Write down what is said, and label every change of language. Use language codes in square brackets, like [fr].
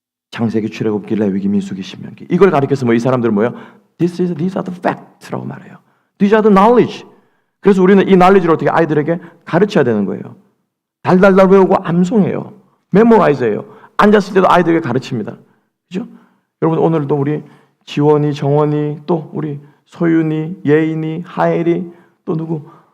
[ko] 창세기, 출애굽기, 레위기, 민수기, 신명기 이걸 가리켜서 뭐 이 사람들은 뭐예요? [en] These are the facts라고 [ko] 말해요. [en] These are the knowledge. [ko] 그래서 우리는 이 knowledge를 어떻게 아이들에게 가르쳐야 되는 거예요. 달달달 외우고 암송해요. memorize해요. 앉았을 때도 아이들에게 가르칩니다. 그죠? 여러분 오늘도 우리 지원이, 정원이, 또 우리 소윤이, 예인이, 하엘이, 또 누구?